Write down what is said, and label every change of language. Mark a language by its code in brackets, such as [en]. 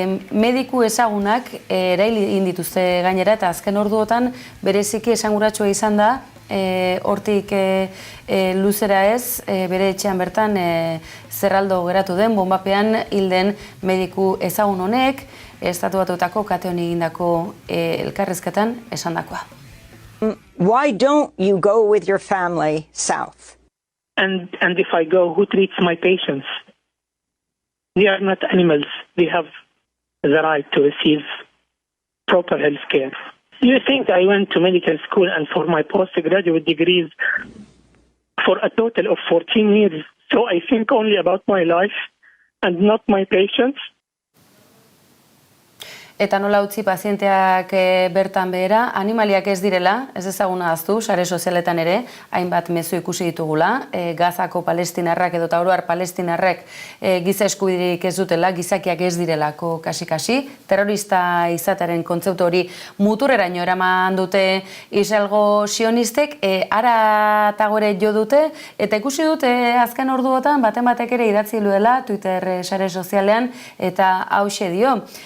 [eu] Mediku ezagunak erail indituzte gainera eta azken orduotan bereziki esanguratsua izan da, hortik luzera ez, bere etxean bertan zerraldo geratu den, bonbapean hilden mediku ezagun honek, Estatu Batuetako kate honi egindako elkarrizketan esandakoa. [en] Why don't you go with your family south? And if I go, who treats my patients? They are not animals. They have the right to receive proper health care. You think I went to medical school and for my postgraduate degrees for a total of 14 years, so I think only about my life and not my patients? [eu] Eta nola utzi pazienteak bertan behera, animaliak ez direla, ez ezaguna ahaztu, sare sozialetan ere, hainbat mezu ikusi ditugula, Gazako palestinarrak edo oroar palestinarrek giza eskubiderik ez dutela, gizakiak ez direlako kasi-kasi, terrorista izatearen kontzeptu hori muturreraino eraman dute Israelgo sionistek, ara tagore jo dute, eta ikusi dute azken orduotan baten batek ere idatzi duela Twitter sare sozialean, eta hauxe dio.